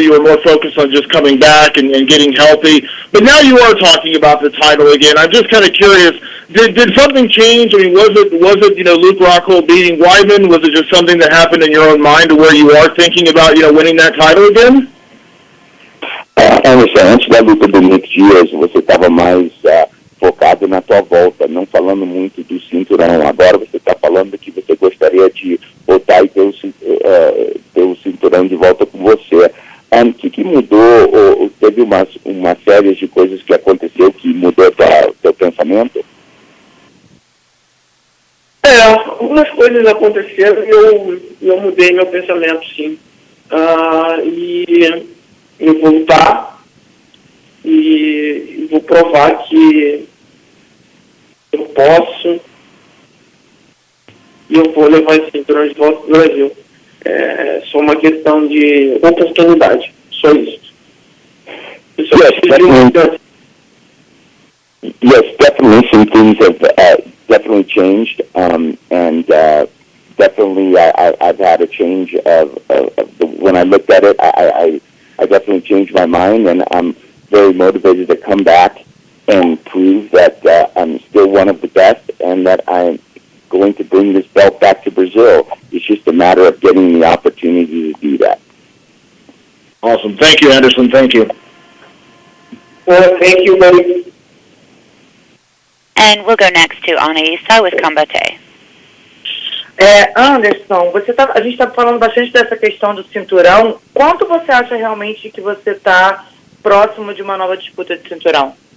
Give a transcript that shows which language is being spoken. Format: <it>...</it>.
<en>You were more focused on just coming back and getting healthy. But now you are talking about the title again. I'm just kind of curious, did something change? I mean, was it Luke Rockhold beating Weidman? Was it just something that happened in your own mind to where you are thinking about, winning that title again?</en> <pt>Anderson, antes da luta do Nick Diaz, você estava mais focado na tua volta, não falando muito do cinturão. Agora você está falando que você gostaria de voltar e ter o cinturão de volta com você. O que mudou? Ou teve uma série de coisas que aconteceu que mudou teu pensamento? Algumas coisas aconteceram e eu mudei meu pensamento, sim. E eu vou lutar e vou provar que eu posso e eu vou levar esse cinturão de volta para o Brasil. É só uma questão de oportunidade, só isso. Eu só preciso de uma chance.</pt> <en>Yes, definitely some things have definitely changed, and definitely I've had a change of when I looked at it, I definitely changed my mind, and I'm very motivated to come back and prove that I'm still one of the best and that I'm going to bring this belt back to Brazil. It's just a matter of getting the opportunity to do that. Awesome. Thank you, Anderson. Thank you. Well, thank you, buddy. And we'll go next to Anaísa with Combate.</en> <pt>Anderson, a gente está falando bastante dessa questão do cinturão. Quanto você acha realmente que você está próximo de uma nova disputa de cinturão?</pt>